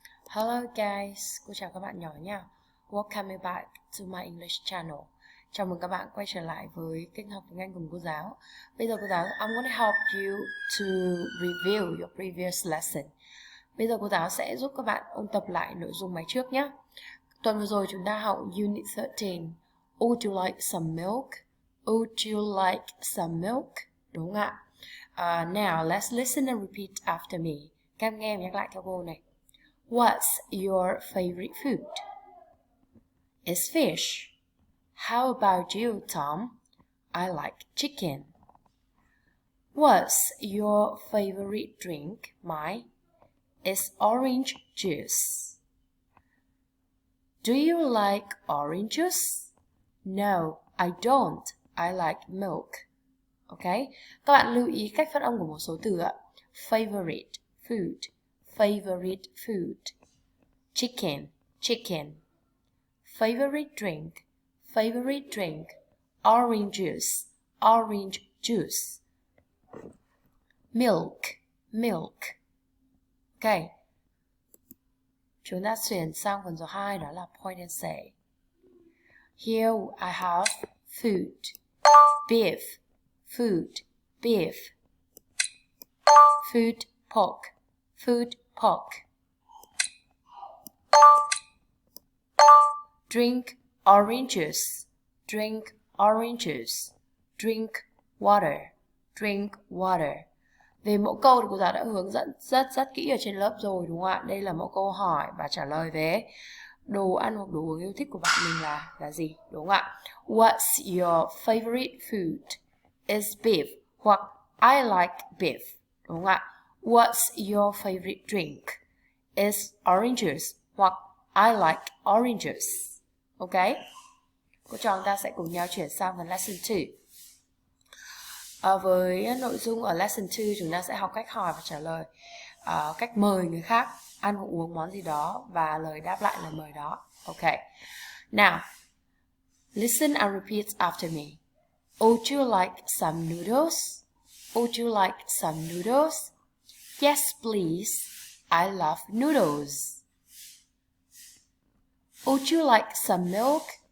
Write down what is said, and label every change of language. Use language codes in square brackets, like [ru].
[en] Hello guys, [vi] cô chào các bạn nhỏ nha. [en] Welcome back to my English channel. [vi] Chào mừng các bạn quay trở lại với kênh học tiếng Anh cùng cô giáo. Bây giờ cô giáo [en] I'm gonna help you to review your previous lesson. [vi] Bây giờ cô giáo sẽ giúp các bạn ôn tập lại nội dung bài trước nhé. Tuần vừa rồi chúng ta học Unit 13. [en] Would you like some milk? Would you like some milk? [vi] Đúng không ạ? [en] Now let's listen and repeat after me. [vi] Các em nghe và nhắc lại theo cô này. [en] What's your favorite food? It's fish. How about you, Tom? I like chicken. What's your favorite drink, Mike? It's orange juice. Do you like orange juice? No, I don't. I like milk. Okay? [vi] Các bạn lưu ý cách phát âm của một số từ ạ. [en] Favorite food. Favorite food. Chicken, chicken. Favorite drink, favorite drink. Orange juice, orange juice. Milk, milk. Ok. [vi] Chúng ta chuyển sang phần số 2, đó là [en] point and say. Here I have food. Beef, food, beef. Food, pork, food, pork. Drink orange juice. Drink orange juice. Drink water. Drink water. [vi] Về mẫu câu thì cô giáo đã hướng dẫn rất kỹ ở trên lớp rồi đúng không ạ? Đây là mẫu câu hỏi và trả lời về đồ ăn hoặc đồ uống yêu thích của bạn mình là gì, đúng không ạ? [en] What's your favorite food? Is beef. [vi] Hoặc [en] I like beef. [vi] Đúng không ạ? [en] What's your favorite drink? Is orange juice. [vi] Hoặc [en] I like orange juice. [vi] Ok, cô trò chúng ta sẽ cùng nhau chuyển sang phần lesson 2. Với nội dung ở lesson 2 chúng ta sẽ học cách hỏi và trả lời, cách mời người khác ăn hoặc uống món gì đó và lời đáp lại lời mời đó. [en] Ok, now listen and repeat after me. Would you like some noodles? Would you like some noodles? Yes, please. I love noodles. Would you like some milk?